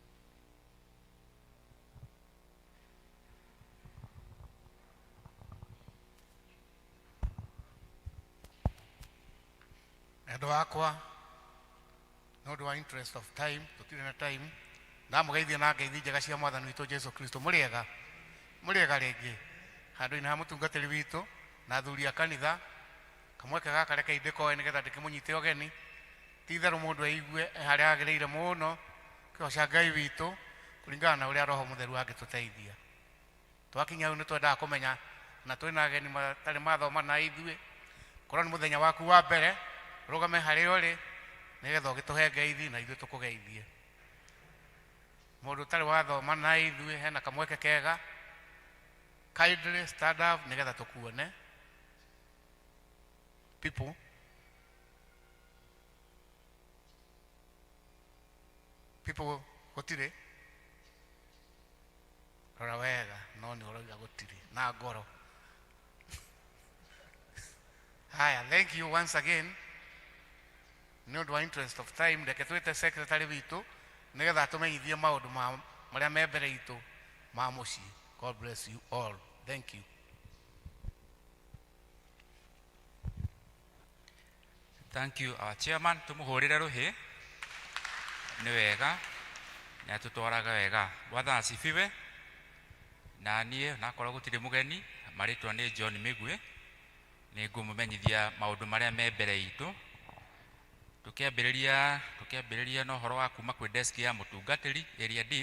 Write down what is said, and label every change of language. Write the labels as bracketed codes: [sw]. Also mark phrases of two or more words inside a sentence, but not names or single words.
[ki] Endo wakwa no do [en] interest of time [ki] tutire na time na mugeithia na ngeithi njega cia mwathani witũ Jesu Kristo. Mũrĩega rĩngĩ handũ-inĩ ha mũtungatĩri witũ na athuri a kanitha kamweke gaka reke ithĩkoe nĩgetha ndĩkĩmũnyite ũgeni. titherũ mũndũ aigue harĩa agĩrĩire mũno kĩgoca Ngai witũ kũringana na ũrĩa Roho Mũtheru angĩtũteithia. Twakinya hau nĩ twendaga kũmenya na twĩna ageni matarĩ mathoma na ithuĩ, korwo nĩ mũthenya waku wa mbere rũgame harĩa ũrĩ nĩgetha ũgĩtũhe ngeithi na ithuĩ tũkũgeithie. Mũndũ ũtarĩ wathoma na ithuĩ hena kamweke kega, [en] kindly stand up [ki] nĩgetha tũkuone. People gũtirĩ rora wega no nĩ ũroiga gũtirĩ na ngoro. [sw] Haya, [en] thank you once again. [ki] Nĩ ũndũ wa [en] interest of time [ki] reke twĩte secretary witũ nĩgetha tũmenyithie maũndũ marĩa me mbere itũ ma mũciĩ. [en] God bless you all. Thank you. Thank you our chairman. [ki] Tumuhũrĩre rũhĩ. Nĩ wega na tutwaraga wega. [sw] Bwana asifiwe. [ki] Na niĩ nakorwo gũtirĩ mũgeni, marĩtwa nĩ John Migwe. Nĩ ngũmũmenyithia maũndũ marĩa me mbere itũ. Tũkĩambĩrĩria na ũhoro wa kuma kwĩ desk ya mũtungatĩri area dean.